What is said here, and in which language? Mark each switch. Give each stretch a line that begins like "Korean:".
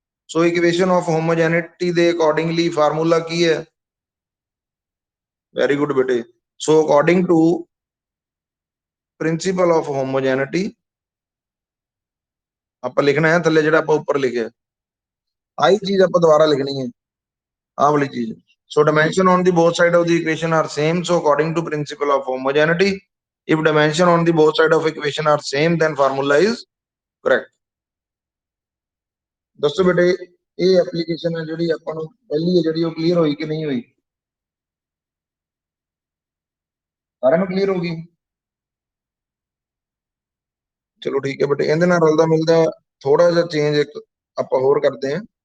Punjabi: So equation of ਹੋਮੋਜੈਨਿਟੀ ਦੇ accordingly formula ਕੀ ਹੈ। Very good ਬੇਟੇ,
English: so according to principle of homogeneity
Punjabi: ਆਪਾਂ ਲਿਖਣਾ ਹੈ ਥੱਲੇ ਜਿਹੜਾ ਆਪਾਂ ਉੱਪਰ ਲਿਖਿਆ, ਆਹੀ ਚੀਜ਼ ਆਪਾਂ ਦੁਬਾਰਾ ਲਿਖਣੀ ਹੈ, ਆਹ ਵਾਲੀ ਚੀਜ਼।
English: So dimension on the both side of the equation are same. So according to principle of homogeneity, if dimension on the both side of equation are same, then formula is correct.
Punjabi: ਦੱਸੋ ਬੇਟੇ ਇਹ application ਹੈ ਜਿਹੜੀ ਆਪਾਂ ਨੂੰ ਪਹਿਲੀ ਹੈ ਜਿਹੜੀ ਉਹ ਕਲੀਅਰ ਹੋਈ ਕਿ ਨਹੀਂ ਹੋਈ, ਸਾਰਿਆਂ ਨੂੰ ਕਲੀਅਰ ਹੋ ਗਈ। ਚਲੋ ਠੀਕ ਹੈ ਬੇਟੇ, ਇਹਦੇ ਨਾਲ ਰਲਦਾ ਮਿਲਦਾ ਥੋੜਾ ਜਿਹਾ ਚੇਂਜ ਇੱਕ ਆਪਾਂ ਹੋਰ ਕਰਦੇ ਹਾਂ।